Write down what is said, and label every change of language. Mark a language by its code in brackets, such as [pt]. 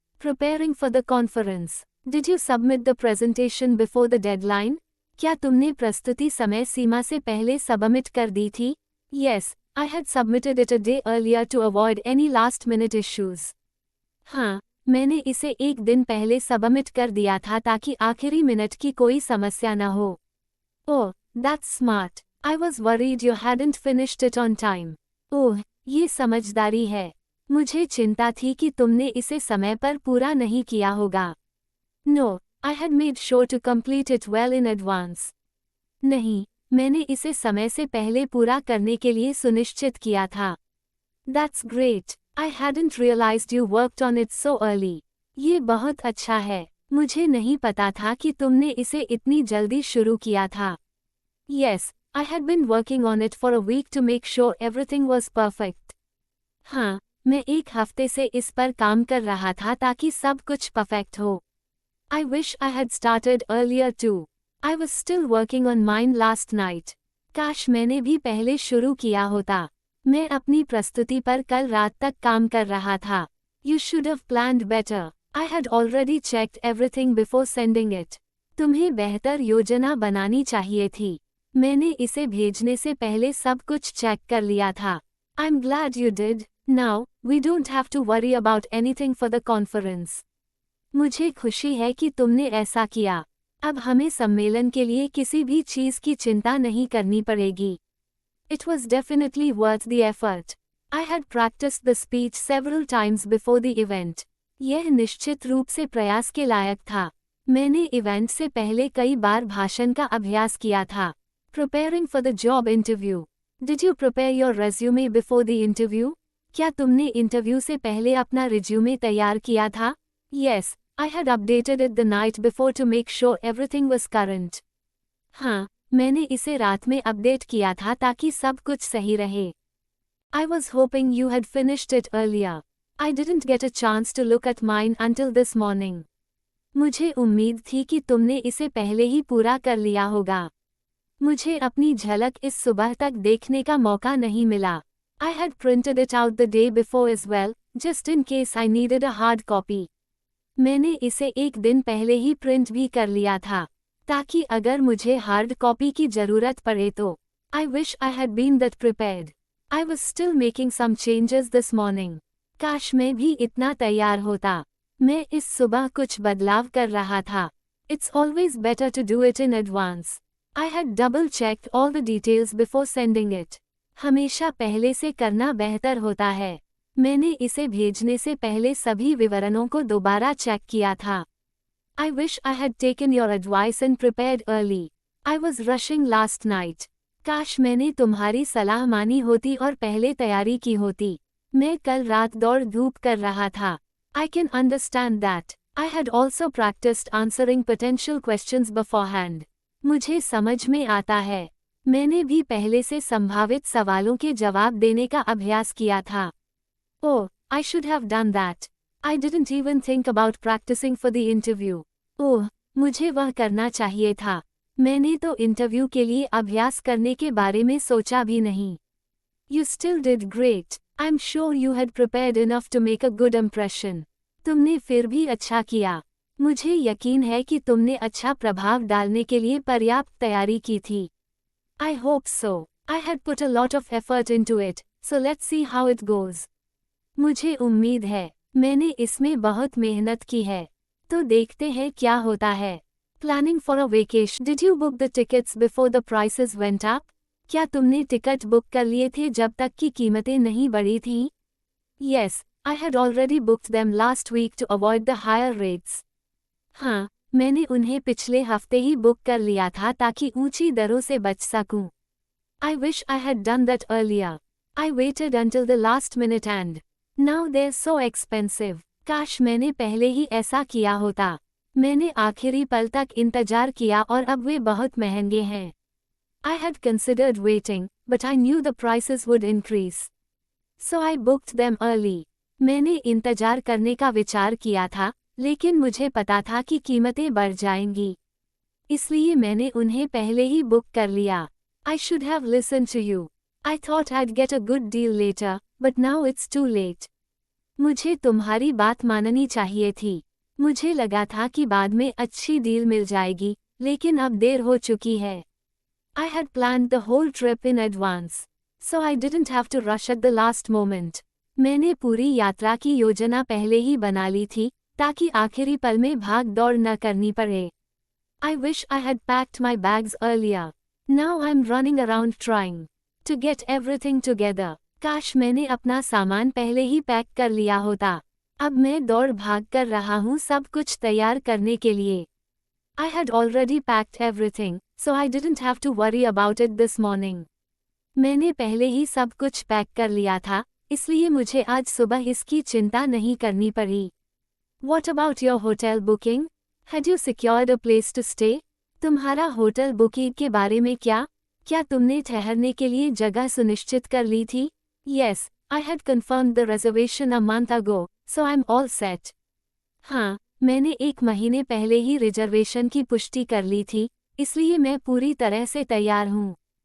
[en] Preparing for the conference. Did you submit the presentation before the deadline? [hi] क्या तुमने प्रस्तुति समय सीमा से पहले सबमिट कर दी थी? [en] Yes, I had submitted it a day earlier to avoid any last-minute issues. [hi] हाँ, मैंने इसे एक दिन पहले सबमिट कर दिया था ताकि आखिरी मिनट की कोई समस्या न हो। [en] Oh, that's smart. I was worried you hadn't finished it on time. [hi] ओह, ये समझदारी है। मुझे चिंता थी कि तुमने इसे समय पर पूरा नहीं किया होगा। [en] No, I had made sure to complete it well in advance. [hi] नहीं, मैंने इसे समय से पहले पूरा करने के लिए सुनिश्चित किया था। [en] That's great. I hadn't realized you worked on it so early. [hi] ये बहुत अच्छा है। मुझे नहीं पता था कि तुमने इसे इतनी जल्दी शुरू किया था। [en] Yes, I had been working on it for a week to make sure everything was perfect. [hi] हाँ, मैं एक हफ्ते से इस पर काम कर रहा था ताकि सब कुछ परफेक्ट हो। [en] I wish I had started earlier too. I was still working on mine last night. [hi] काश मैंने भी पहले शुरू किया होता। मैं अपनी प्रस्तुति पर कल रात तक काम कर रहा था। [en] You should have planned better. I had already checked everything before sending it. [hi] तुम्हें बेहतर योजना बनानी चाहिए थी। मैंने इसे भेजने से पहले सब कुछ चेक कर लिया था। [en] I'm glad you did. Now, we don't have to worry about anything for the conference. [hi] मुझे खुशी है कि तुमने ऐसा किया। अब हमें सम्मेलन के लिए किसी भी चीज़ की चिंता नहीं करनी पड़ेगी। [en] It was definitely worth the effort. I had practiced the speech several times before the event. [hi] यह निश्चित रूप से प्रयास के लायक था। मैंने इवेंट से पहले कई बार भाषण का अभ्यास किया था। [en] Preparing for the job interview. Did you prepare your resume before the interview? [hi] क्या तुमने इंटरव्यू से पहले अपना रिज्यूमे तैयार किया था? [en] Yes, I had updated it the night before to make sure everything was current. [hi] हाँ, मैंने इसे रात में अपडेट किया था ताकि सब कुछ सही रहे। [en] I was hoping you had finished it earlier. I didn't get a chance to look at mine until this morning. [hi] मुझे उम्मीद थी कि तुमने इसे पहले ही पूरा कर लिया होगा। मुझे अपनी झलक इस सुबह तक देखने का मौका नहीं मिला। [en] I had printed it out the day before as well, just in case I needed a hard copy. [hi] मैंने इसे एक दिन पहले ही प्रिंट भी कर लिया था, ताकि अगर मुझे हार्ड कॉपी की ज़रूरत पड़े तो। [en] I wish I had been that prepared. I was still making some changes this morning. [hi] काश मैं भी इतना तैयार होता। मैं इस सुबह कुछ बदलाव कर रहा था। [en] It's always better to do it in advance. I had double-checked all the details before sending it. [hi] हमेशा पहले से करना बेहतर होता है। मैंने इसे भेजने से पहले सभी विवरणों को दोबारा चेक किया था। [en] I wish I had taken your advice and prepared early. I was rushing last night. [hi] काश मैंने तुम्हारी सलाह मानी होती और पहले तैयारी की होती। मैं कल रात दौड़ धूप कर रहा था। [en] I can understand that. I had also practiced answering potential questions beforehand. [hi] मुझे समझ में आता है। मैंने भी पहले से संभावित सवालों के जवाब देने का अभ्यास किया था। [en] Oh, I should have done that. I didn't even think about practicing for the interview. [hi] ओह, मुझे वह करना चाहिए था। मैंने तो इंटरव्यू के लिए अभ्यास करने के बारे में सोचा भी नहीं। [en] You still did great. I'm sure you had prepared enough to make a good impression. [hi] तुमने फिर भी अच्छा किया। मुझे यकीन है कि तुमने अच्छा प्रभाव डालने के लिए पर्याप्त तैयारी की थी। [en] I hope so. I had put a lot of effort into it, so let's see how it goes. [hi] मुझे उम्मीद है, मैंने इसमें बहुत मेहनत की है। तो देखते हैं क्या होता है। [en] Planning for a vacation. Did you book the tickets before the prices went up? [hi] क्या तुमने टिकट बुक कर लिए थे जब तक कि कीमतें नहीं बढ़ी थीं? [en] Yes, I had already booked them last week to avoid the higher rates. [hi] हाँ, मैंने उन्हें पिछले हफ्ते ही बुक कर लिया था ताकि ऊंची दरों से बच सकूं। [en] I wish I had done that earlier. I waited until the last minute and now they're so expensive. [hi] काश मैंने पहले ही ऐसा किया होता। मैंने आखिरी पल तक इंतजार किया और अब वे बहुत महंगे हैं। [en] I had considered waiting, but I knew the prices would increase. So I booked them early. [hi] मैंने इंतजार करने का विचार किया था, लेकिन मुझे पता था कि कीमतें बढ़ जाएंगी। इसलिए मैंने उन्हें पहले ही बुक कर लिया। [en] I should have listened to you. I thought I'd get a good deal later, but now it's too late. [hi] मुझे तुम्हारी बात माननी चाहिए थी। मुझे लगा था कि बाद में अच्छी डील मिल जाएगी, लेकिन अब देर हो चुकी है। [en] I had planned the whole trip in advance, so I didn't have to rush at the last moment. [hi] मैंने पूरी यात्रा की योजना पहले ही बना ली थी, ताकि आखिरी पल में भाग दौड़ न करनी पड़े। [en] I wish I had packed my bags earlier. Now I'm running around trying to get everything together. [hi] काश मैंने अपना सामान पहले ही पैक कर लिया होता। अब मैं दौड़ भाग कर रहा हूँ सब कुछ तैयार करने के लिए। [en] I had already packed everything, so I didn't have to worry about it this morning. [hi] मैंने पहले ही सब कुछ पैक कर लिया था, इसलिए मुझे आज सुबह इसकी चिंता नहीं करनी पड़ी। [en] What about your hotel booking? Had you secured a place to stay? [hi] तुम्हारा होटल बुकिंग के बारे में क्या तुमने ठहरने के लिए जगह सुनिश्चित कर ली थी? [en] Yes, I had confirmed the reservation a month ago, so I'm all set. [hi] हाँ, मैंने 1 महीने पहले ही रिजर्वेशन की पुष्टि कर ली थी, इसलिए मैं पूरी तरह से तैयार हूँ।